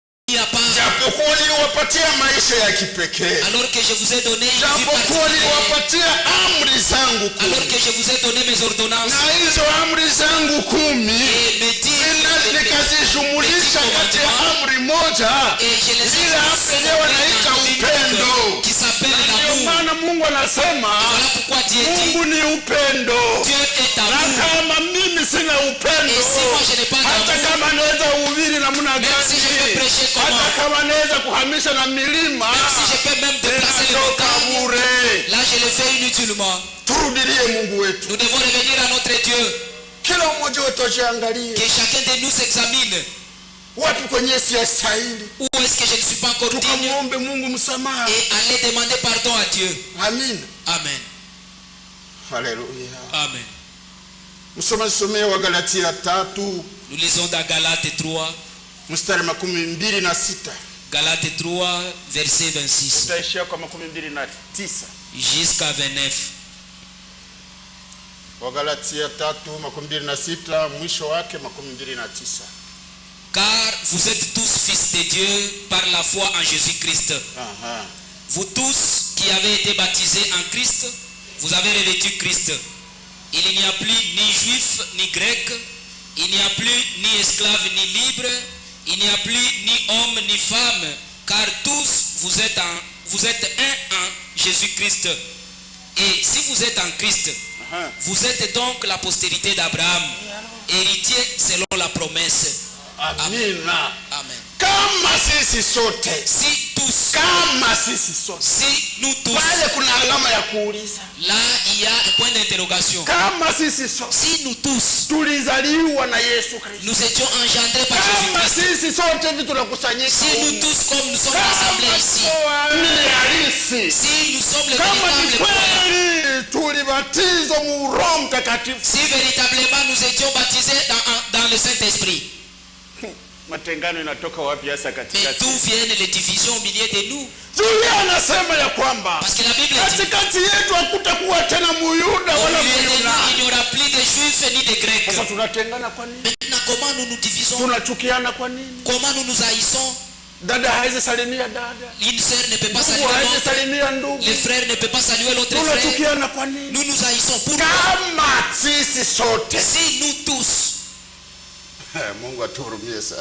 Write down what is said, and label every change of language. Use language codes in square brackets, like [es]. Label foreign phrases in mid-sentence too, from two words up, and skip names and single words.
[sw] japokuwa niliwapatia maisha ya kipekee, [fr] alors que je vous ai donné une vie [sw] japokuwa [fr] particulière, [sw] niliwapatia amri zangu 10, [fr] alors que je vous ai donné mes ordonnances, [sw] na hizo amri zangu 10 [fr] et mes 10 [sw] nikazijumulisha kati ya amri moja, [fr] et je les ai [sw] ile amri yenyewe wanaita upendo, [fr] qui s'appelle [sw] ndio [fr] l'amour. [sw] maana Mungu anasema [fr] Voilà pourquoi Dieu dit [sw] Mungu ni upendo. [fr] Dieu est [sw] Na [fr] amour. [sw] kama mimi sina upendo, [fr] Et si moi je n'ai pas [sw] hata [fr] d'amour, [sw] kama naweza uhubiri namna [fr] même si je peux [sw] gani, [fr] prêcher comment, [sw] hata kama naweza kuhamisha na milima, [fr] même si je peux même déplacer les [sw] ninatoka [fr] montagnes, [sw] bure. [fr] là je le fais inutilement. [sw] Turudilie Mungu wetu. [fr] Nous devons revenir à notre Dieu. [sw] Kila mmoja wetu ajiangalie, [fr] Que chacun de nous s'examine. [sw] wapi kwenye siyastahili, [fr] Où est-ce que je ne suis pas encore digne, [sw] tukamwombe Mungu msamaha. [fr] et aller demander pardon à Dieu. [sw] Amin. [fr] Amen. [sw] Haleluya. [fr] Amen. [sw] Msomee wa Galatia 3 [fr] Nous lisons dans Galates 3, [sw] mstari 26. [fr] Galates 3, verset 26 [sw] Tutaishia kwa 29 [fr] jusqu'à 29. [sw] wa Galatia 3:26 mwisho wake 29. [fr] Car vous êtes tous fils de Dieu par la foi en Jésus-Christ. Vous tous qui avez été baptisés en Christ, vous avez revêtu Christ. Il n'y a plus ni juif ni grec, il n'y a plus ni esclave ni libre, il n'y a plus ni homme ni femme, car tous vous êtes un en Jésus-Christ. Et si vous êtes en Christ, vous êtes donc la postérité d'Abraham, héritier selon la promesse. [sw] Amina. [fr] Amen. [sw] Kama sisi sote, [fr] Si tous, [sw] kama sisi sote, [fr] si nous tous, [sw] pale kuna alama ya kuuliza. [fr] là il y a un point d'interrogation. [sw] Kama sisi sote [fr] Si nous tous, [sw] tulizaliwa na Yesu Kristo, [fr] nous étions engendrés par [sw] kama [fr] Jésus-Christ, [sw] sisi sote hivi tunakusanyika [fr] si nous [sw] humu, [fr] tous comme nous sommes rassemblés ici, [sw] ni halisi, [fr] si nous sommes les [sw] kama ni [fr] véritables croyants, [sw] kweli tulibatizwa mu Roho Mtakatifu, [fr] si véritablement nous étions baptisés dans le Saint-Esprit, [sw] matengano inatoka wapi hasa [fr] mais [sw] katikati? [fr] d'où viennent les divisions au milieu de nous? [sw] Julia anasema ya kwamba [fr] Parce que la Bible dit, [sw] katikati yetu hakutakuwa tena Muyuda [fr] au [sw] wala [fr] milieu de nous, [sw] Myunani. [fr] il n'y aura plus de juifs ni de grecs. [sw] Sasa tunatengana kwa nini? [fr] Maintenant, comment nous nous divisons? [sw] Tunachukiana kwa nini? [fr] Comment nous nous haïssons? [sw] Dada hawezi salimia dada, [fr] Une sœur ne peut pas [sw] ndugu [fr] saluer [sw] hawezi [fr] l'autre. [sw] salimia ndugu. [fr] Le frère ne peut pas saluer l'autre frère. [sw] Tunachukiana kwa nini? [fr] Nous nous haïssons. Pourquoi? [sw] Kama sisi sote, [fr] Si nous tous, [sw] Mungu atuhurumie sana.